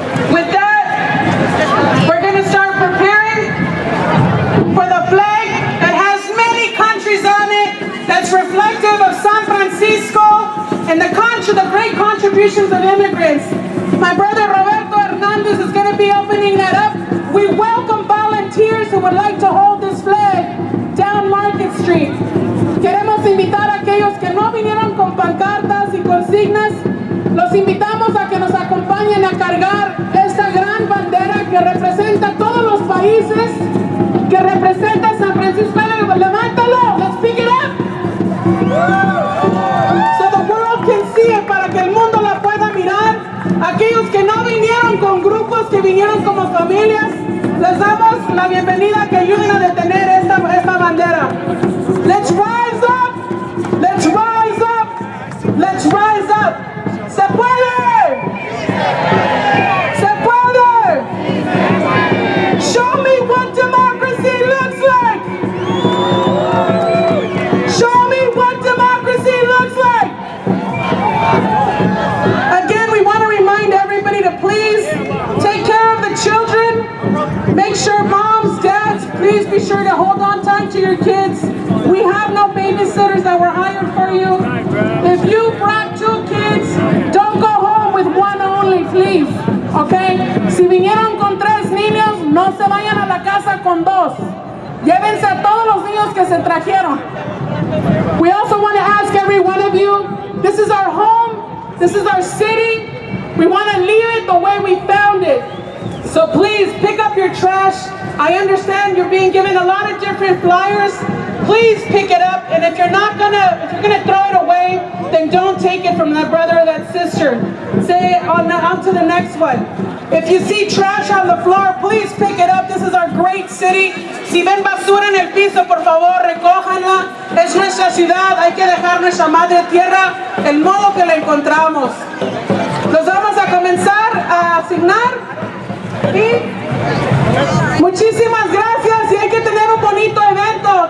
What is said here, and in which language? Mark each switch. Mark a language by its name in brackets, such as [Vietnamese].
[English] With that, we're going to start preparing for the flag that has many countries on it, that's reflective of San Francisco and the great contributions of immigrants. My brother Roberto Hernandez is going to be opening that up. We welcome volunteers who would like to hold this flag down Market Street. [Spanish] Queremos invitar a aquellos que no vinieron con pancartas y consignas. Los invitamos a que nos acompañen a cargar esta gran bandera que representa todos los países, que representa San Francisco. Levántalo, [English] let's pick it up. So the world can see it, [Spanish] para que el mundo la pueda mirar. Aquellos que no vinieron con grupos, que vinieron como familias, les damos la bienvenida, que ayuden a detener esta bandera. [English] Let's rise up, let's rise up, let's rise up. [Spanish] ¡Se puede! ¡Se puede! [English] Show me what democracy looks like! Show me what democracy looks like! Again, we want to remind everybody to please take care of the children. Make sure moms, dads, please be sure to hold on tight to your kids. We have no babysitters that were hired for you. If you brought 2 kids, don't go home with one only, please. Okay? [Spanish] Si vinieron con 3 niños, no se vayan a la casa con 2. Llévense a todos los niños que se trajeron. [English] We also want to ask every one of you, this is our home, this is our city. We want to leave it the way we found it. So please pick up your trash. I understand you're being given a lot of different flyers. Please pick it up, and if you're gonna throw it away, then don't take it from that brother or that sister. Say on to the next one. If you see trash on the floor, please pick it up. This is our great city. [Spanish] Si ven basura en el piso, por favor, recójanla. Es nuestra ciudad. Hay que dejar nuestra madre tierra el modo que la encontramos. Los vamos a comenzar a asignar. Y muchísimas gracias, y hay que tener un bonito evento.